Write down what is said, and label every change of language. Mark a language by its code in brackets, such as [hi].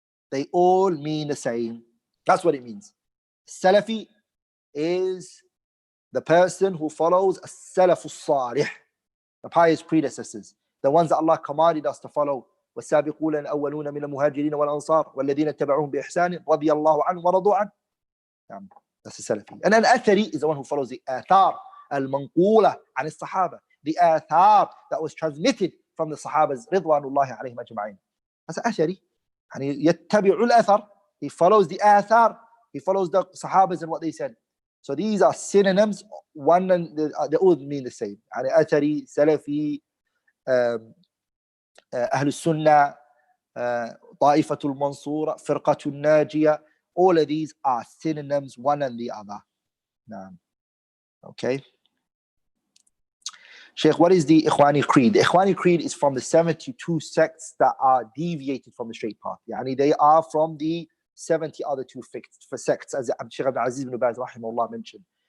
[en] They all mean the same. That's what it means. Salafi is the person who follows as-salaf as-salih, the pious predecessors, the ones that Allah commanded us to follow. [ar] والسابقون الأولون من المهاجرين والأنصار والذين اتبعوهم بإحسان رضي الله عنهم ورضوا عنه. [en] That's the Salafi. And an Athari is the one who follows the Athar al-Manqula [ar] عن الصحابة, [en] the Athar that was transmitted from the Sahabas [ar] رضوان الله عليهم أجمعين. [en] That's Athari. [ar] يعني يتبع الأثر. [en] He follows the Athar. He follows the Sahabas and what they said. So these are synonyms. One and they all mean the same. [ar] يعني Athari, Salafi, أهل السنة, طائفة المنصورة, فرقة الناجية. [en] All of these are synonyms, one and the other. Okay. Sheikh, what is the Ikhwani Creed? The Ikhwani Creed is from the 72 sects that are deviated from the straight path. Yani they are from the 70 other two sects, as Sheikh Abdul Aziz ibn Baz rahimahullah mentioned.